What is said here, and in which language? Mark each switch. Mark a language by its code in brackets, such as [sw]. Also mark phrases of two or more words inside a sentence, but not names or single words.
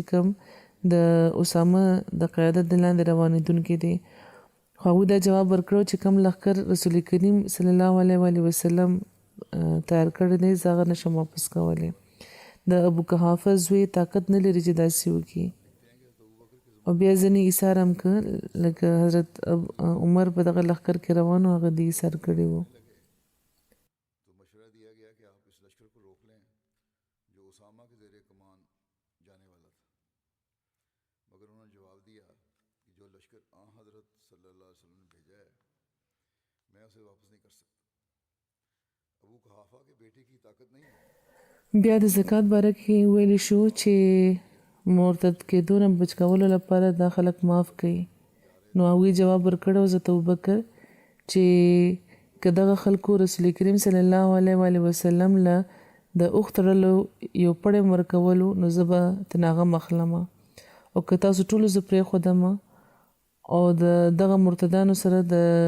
[ps] کوم د اسامه د قیادت د لاندې روانېدونکي دي خو هغوی دا جواب ورکړو چې کوم لښکر رسول کریم [ar] صلی الله علیه وسلم [ps] تیار کړی دی زه هغه نشم واپس کولی د ابو قحافه زوی طاقت نه لري چې داسې وکړي او بیا ځینې ایثار هم که لکه حضرت عمر په دغه لښکر کې روان و هغه دې ایثار کړی و [ur] تو مشورہ دیا گیا کہ آپ اس لشکر کو روک لیں جو اسامہ کے زیرِ کمان جانے والا تھا مگر انہوں نے جواب دیا کہ جو لشکر حضرت [ar] صلى الله عليه وسلم [ur] نے بھیجا ہے میں اسے واپس نہیں کر سکتا ابو قحافہ کے بیٹے کی طاقت نہیں ہے [ps] بیا د زکات باره کې ویلی شو چې مرتد کېدو نه بچ کولو لپاره دا خلک معاف کوي نو هغوی جواب ورکړی حضرت ابوبکر چې که دغه خلکو رسول کریم [ar] صلی الله علیه وسلم [ps] له د اوښ تړلو یو پړی ورکولو نو زه به ترې هغه مخلمه او که تاسو ټولو زه پرېښودمه او د دغه مرتدانو سره د